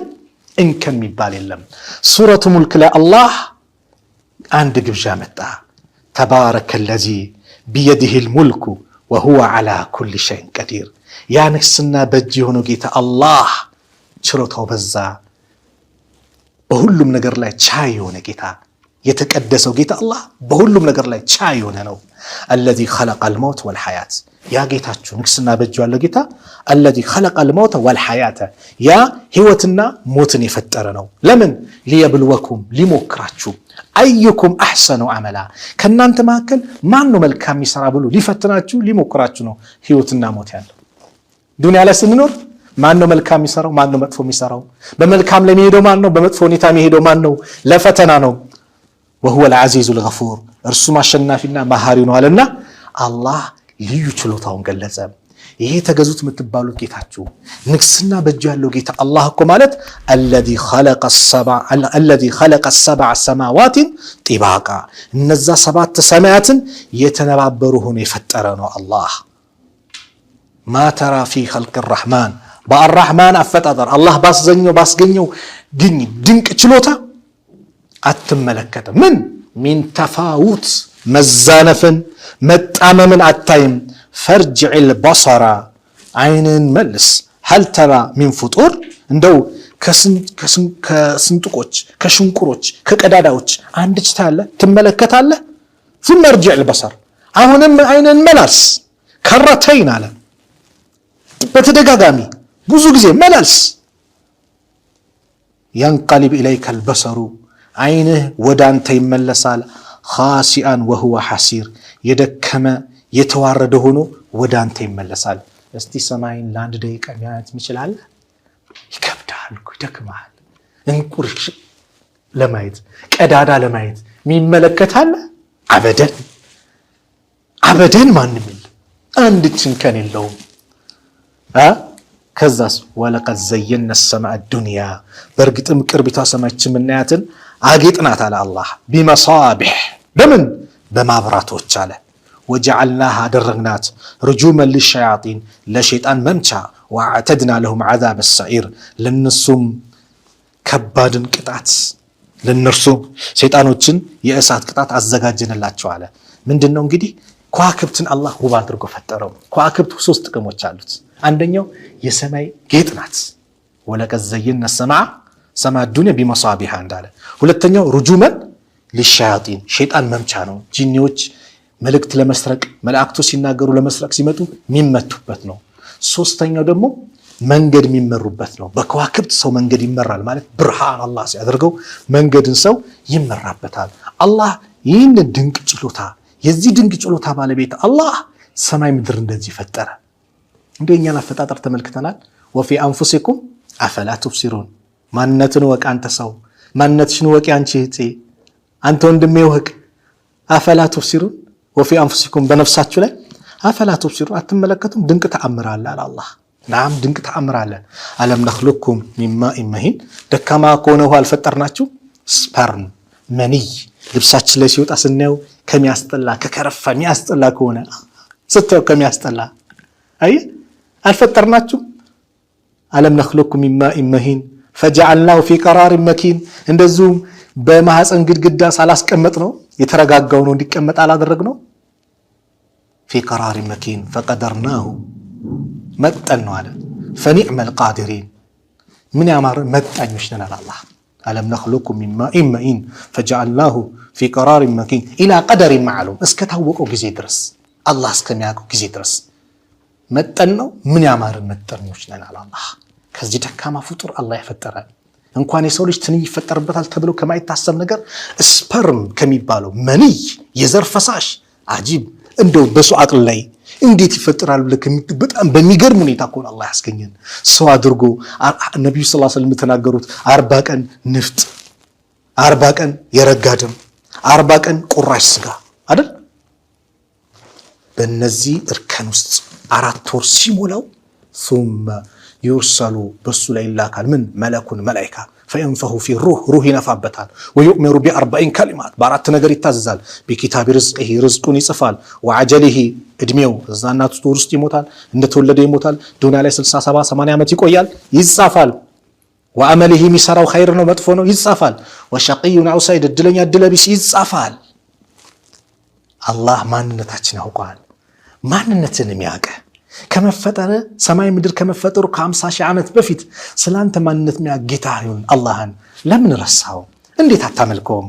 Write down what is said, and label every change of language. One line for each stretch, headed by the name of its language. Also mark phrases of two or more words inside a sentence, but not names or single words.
Amharic: እንከን የሚባል የለም። ሱረቱ ሙልክ ላይ አላህ አንድ ግብዣ መጣ።
Arabic: تبارك الذي بيده الملك وهو على كل شيء قدير።
Amharic: ያ ንግስና በእጅ የሆነው ጌታ አላህ ችሮታው በዛ፣ በሁሉም ነገር ላይ ቻይ የሆነ ጌታ የተቀደሰው ጌታ አላህ በሁሉም ነገር ላይ ቻይ የሆነ ነው።
Arabic: الذي خلق الموت والحياة
Amharic: ያ ጌታችሁ ንግስና በእጁ ያለው ጌታ
Arabic: الذي خلق الموت والحياة
Amharic: ያ ህይወትና ሞትን የፈጠረ ነው። ለምን? ሊየብልወኩም ሊሞክራችሁ
Arabic: أيكم أحسن عملا
Amharic: ከናንተ መካከል ማን ነው መልካም የሚሰራ ብሎ ሊፈትናችሁ ሊሞክራችሁ ነው ህይወትና ሞት ያለው። ዱንያ ላይ ስንኖር ማን ነው መልካም የሚሰራው ማን ነው መጥፎ የሚሰራው? በመልካም ላይ የሚሄደው ማን ነው? በመጥፎ ሁኔታ የሚሄደው ማን ነው? ለፈተና ነው።
Arabic: وهو العزيز الغفور
Amharic: እርሱ ማሸናፊና መሐሪ ነው አለና አላህ ልዩ ችሎታውን ገለጸ። ይሄ ተገዙት የምትባሉት ጌታችሁ ንግስና በእጁ ያለው ጌታ አላህ እኮ ማለት
Arabic: الذي خلق السبع سماوات طباقا
Amharic: እነዛ ሰባት ሰማያትን የተነባበሩ ሆኖ የፈጠረ ነው አላህ።
Arabic: ما ترى في خلق الرحمن
Amharic: በአርራህማን አፈጣጠር አላህ ባስገኘው ድንቅ ችሎታ አትመለከተም። ምን
Arabic: من تفاوت
Amharic: መዛነፍን መጣመምን አታይም።
Arabic: فارجع البصر
Amharic: አይንን መልስ
Arabic: هل ترى من فطور
Amharic: እንደው ከስንጥቆች ከሽንቁሮች ከቀዳዳዎች አንድች ታለ ትመለከታለህ።
Arabic: ثم ارجع البصر
Amharic: አሁንም አይንን መላስ ከረተይን አለ በተደጋጋሚ ብዙ ጊዜ መላልስ
Arabic: ينقلب إليك البصر
Amharic: አይንህ ወደ አንተ ይመለሳል።
Arabic: خاسئا وهو حسير
Amharic: የደከመ የተዋረደ ሆኖ ወደ አንተ ይመለሳል። እስቲ ሰማይን ለአንድ ደቂቃ ማየት ይችላል? ይከብዳል እኮ ይደክማል። እንቁርሽ ለማየት ቀዳዳ ለማየት የሚመለከታል? አበደን ማንም የለም። አንድ ጭንከን የለውም። ከዛስ
Arabic: ولقد زينا السماء الدنيا
Amharic: በርግጥም ቅርቢቷ ሰማያችን ምናያትን አጌጥናት አለ አላህ ቢመሳቢህ በምን በማብራቶች አለ وجعلناها አደረግናት
Arabic: رجوما للشياطين
Amharic: ለሸይጣን መምቻ
Arabic: واعتدنا لهم عذاب السعير
Amharic: ለነሱም ከባድን ቅጣት ለነርሱም ሸይጣኖችን የእሳት ቅጣት አዘጋጀንላቸው አለ። ምንድነው እንግዲህ ከዋክብትን አላህ ውብ አድርጎ ፈጠረው። ከዋክብት ሶስት ጥቅሞች አሉት። አንደኛው የሰማይ ጌጥ ናት።
Arabic: ولقد زينا السماء الدنيا بمصابيح
Amharic: እንዳለ። ሁለተኛው
Arabic: رجوما للشياطين
Amharic: ሸይጣን መምቻ ነው። ጂኒዎች መልእክት ለመስረቅ መላእክቶች ሲናገሩ ለመስረቅ ሲመጡ የሚመቱበት ነው። ሶስተኛው ደግሞ መንገድ የሚመሩበት ነው። በከዋክብት ሰው መንገድ ይመራል ማለት ብርሃን አላህ ሲያደርገው መንገድን ሰው ይመራበታል። አላህ ይህን ድንቅ ችሎታ የዚህ ድንቅ ችሎታ ባለቤት አላህ ሰማይ ምድር እንደዚህ ፈጠረ። እንደኛን አፈጣጠር ተመልክተናል።
Arabic: وفي انفسكم افلا تبصرون
Amharic: ማንነትን ወቅ አንተ ሰው ማንነትሽን ወቅ አንቺ እህቴ አንተ ወንድሜ ወቅ
Arabic: افلا تبصرون وفي انفسكم
Amharic: በነፍሳችሁ ላይ
Arabic: افلا تبصرون
Amharic: አትመለከቱም? ድንቅ ተአምር አለ አላህ። ናም ድንቅ ተአምር አለ።
Arabic: ألم نخلقكم من ماء مهين
Amharic: ደካማ ከሆነ ውሃ አልፈጠርናችሁ? ስፐርም መንይ ልብሳችን ላይ ሲወጣ ስናየው ከሚያስጠላ ከከረፋ የሚያስጠላ ከሆነ ስትው ከሚያስጠላ አይ አልፈጠርናችሁ?
Arabic: ألم نخلقكم من ماء مهين فجعلناه في قرار مكين
Amharic: እንደዚሁም በማህፀን ግድግዳ ሳላስቀመጥ ነው የተረጋጋው ነው እንዲቀመጥ አላደረግነው?
Arabic: في قرار مكين فقدرناه
Amharic: መጠን ነው አለ።
Arabic: فنعم القادرين
Amharic: ምን ያማረ መጣኞች ነን አለ አላህ።
Arabic: አለም نخلقكم من ماء مهين فجعلناه في قرار مكين الى قدر معلوم
Amharic: እስከ ታወቀው ጊዜ ድረስ አላህ እስከሚያውቀው ጊዜ ድረስ መጠን ነው። ምን ያማረ መጠኞች ነን አለ አላህ። ከዚህ ደካማ ፍጡር አላህ ያፈጠራል። እንኳን የሰው ልጅ ትንኝ ይፈጠርበታል ተብሎ ከማይታሰብ ነገር ስፐርም ከሚባለው መንይ የዘር ፈሳሽ አጂብ እንደው በሱ አቅል ላይ እንዴት ይፈጠራል ብለህ በጣም በሚገርም ሁኔታ እኮ አላህ ያስገኘን ሰው አድርጎ። ነብዩ
Arabic: صلى الله عليه وسلم
Amharic: ተናገሩት 40 ቀን ንፍጥ 40 ቀን የረጋ ደም 40 ቀን ቁራሽ ስጋ አይደል? በእነዚህ እርከን ውስጥ 4 ወር ሲሞላው
Arabic: ثم يرسل
Amharic: በሱ ላይ ይላካል ምን መለኩን መላእክታ
Arabic: فينفخ في الروح روح
Amharic: ይነፋበታል።
Arabic: ويؤمر ب40 كلمات
Amharic: በአራት ነገር ይታዘዛል።
Arabic: بكتاب رزقه
Amharic: رزقን ይጽፋል። وعجله እድሜው እዛናቱ ውስጥ ይሞታል። እንደተወለደ ይሞታል። ዱንያ ላይ 60 70 80 ዓመት ይቆያል ይጻፋል። وعمله የሚሰራው ኸይር ነው መጥፎ ነው ይጻፋል።
Arabic: وشقي او سعيد
Amharic: እድለኛ እድለቢስ ይጻፋል። አላህ ማንነታችን ያውቃል። ማንነትን የሚያውቅ ከመፈጠረ ሰማይ ምድር ከመፈጠሩ ከ50 ሺህ ዓመት በፊት ስላንተ ማንነት የሚያውቅ ጌታ ይሁን አላህን ለምን ረሳው? እንዴት አታመልከውም?